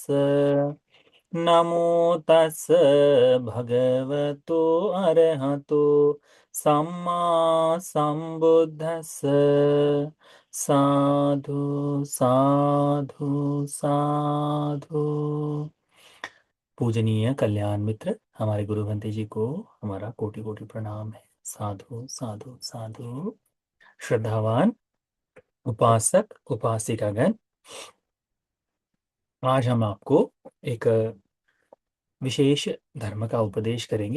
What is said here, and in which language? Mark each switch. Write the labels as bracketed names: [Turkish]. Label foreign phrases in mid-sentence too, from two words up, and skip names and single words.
[Pali] नमो तस् भगवतो अरहतो सम्मा संबुद्धस्स। साधु साधु साधु। [Hindi] पूजनीय कल्याण मित्र हमारे गुरु भंते जी को हमारा कोटि कोटि प्रणाम है। [Pali] साधु साधु साधु। [Hindi] श्रद्धावान उपासक उपासिकागण, आज हम आपको एक विशेष धर्म का उपदेश करेंगे।